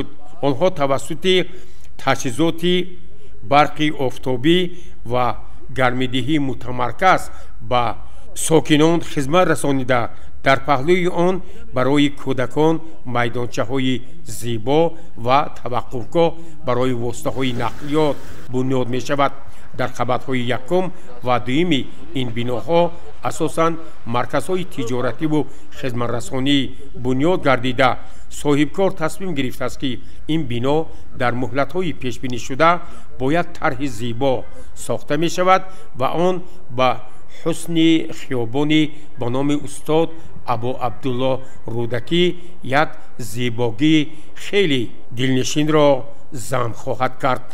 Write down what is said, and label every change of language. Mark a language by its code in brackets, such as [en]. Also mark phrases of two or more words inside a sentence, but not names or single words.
[tg] онҳо тавассути таҷҳизоти барқи офтобӣ ва гармидиҳии мутамарказ ба сокинон хизмат расонида дар паҳлӯи он барои кӯдакон майдончаҳои зебо ва таваққуфгоҳ барои воситаҳои нақлиёт бунёд мешавад. дар қабатҳои якум ва дуюми ин биноҳо [fa] اساساً مرکزهای تجارتی و خدمترسانی بنیاد گردیده صاحبکار تصمیم گرفته است که این بنا در مهلت‌های پیش بینی شده باید طرح زیبا ساخته می شود و آن با حسن خیابانی با نام استاد ابو عبدالله رودکی یک زیباگی خیلی دلنشین را ضم خواهد کرد.